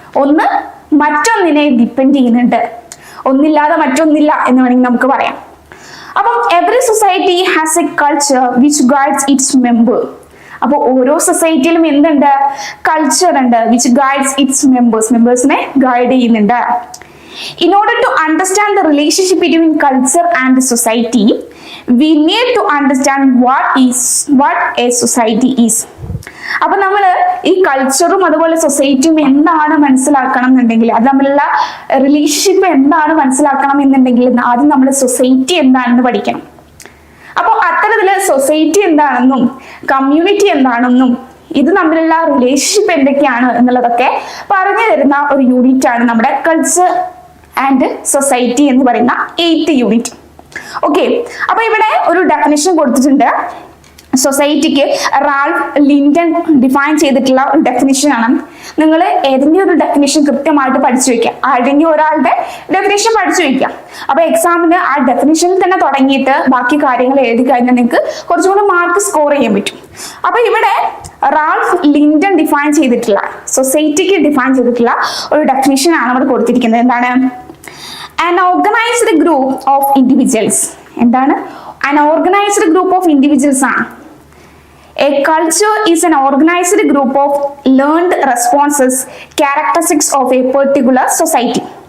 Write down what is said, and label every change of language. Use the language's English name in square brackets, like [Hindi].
[Malayalam] ഒന്ന് മറ്റൊന്നിനെ ഡിപ്പെൻഡ് ചെയ്യുന്നുണ്ട്, ഒന്നില്ലാതെ മറ്റൊന്നില്ല എന്ന് വേണമെങ്കിൽ നമുക്ക് പറയാം. [English] അപ്പം every society has a culture which guides its member. [Malayalam] അപ്പോൾ ഓരോ സൊസൈറ്റിയിലും എന്തുണ്ട്? കൾച്ചർ ഉണ്ട്, [English] which guides its [Malayalam] മെമ്പേഴ്സിനെ ഗൈഡ് ചെയ്യുന്നുണ്ട്. [English] In order to understand the relationship between culture and society, we need to understand what a society is. [Malayalam] അപ്പൊ നമ്മൾ ഈ കൾച്ചറും അതുപോലെ സൊസൈറ്റിയും എന്താണ് മനസ്സിലാക്കണം എന്നുണ്ടെങ്കിൽ, അത് തമ്മിലുള്ള റിലേഷൻഷിപ്പ് എന്താണ് മനസ്സിലാക്കണം എന്നുണ്ടെങ്കിൽ ആദ്യം നമ്മൾ സൊസൈറ്റി എന്താണെന്ന് പഠിക്കണം. അപ്പോൾ അത്തരത്തില് സൊസൈറ്റി എന്താണെന്നും കമ്മ്യൂണിറ്റി എന്താണെന്നും ഇത് തമ്മിലുള്ള റിലേഷൻഷിപ്പ് എന്തൊക്കെയാണ് എന്നുള്ളതൊക്കെ പറഞ്ഞു തരുന്ന ഒരു യൂണിറ്റ് ആണ് നമ്മുടെ കൾച്ചർ ആൻഡ് സൊസൈറ്റി എന്ന് പറയുന്ന 8th യൂണിറ്റ്. ഓക്കെ, അപ്പൊ ഇവിടെ ഒരു ഡെഫിനിഷൻ കൊടുത്തിട്ടുണ്ട്. സൊസൈറ്റിക്ക് റാൽഫ് ലിൻഡൻ ഡിഫൈൻ ചെയ്തിട്ടുള്ള ഒരു ഡെഫിനിഷൻ ആണ്. നിങ്ങൾ ഏതെങ്കിലും ഒരു ഡെഫിനിഷൻ കൃത്യമായിട്ട് പഠിച്ചു വെക്കുക, ആരുടെങ്കിലും ഒരാളുടെ ഡെഫിനിഷൻ പഠിച്ചു വെക്കുക. അപ്പൊ എക്സാമിന് ആ ഡെഫിനിഷനിൽ തന്നെ തുടങ്ങിയിട്ട് ബാക്കി കാര്യങ്ങൾ എഴുതി കഴിഞ്ഞാൽ നിങ്ങൾക്ക് കുറച്ചുകൂടി മാർക്ക് സ്കോർ ചെയ്യാൻ പറ്റും. അപ്പൊ ഇവിടെ റാൽഫ് ലിൻഡൻ ഡിഫൈൻ ചെയ്തിട്ടുള്ള സൊസൈറ്റിക്ക് ഡിഫൈൻ ചെയ്തിട്ടുള്ള ഒരു ഡെഫിനിഷൻ ആണ് ഇവിടെ കൊടുത്തിരിക്കുന്നത്. എന്താണ്? [English] an organized group of individuals. [Malayalam] എന്താണ്? [English] an organized group of individuals ആണ്. A culture is an organized group of learned responses, characteristics of a particular society.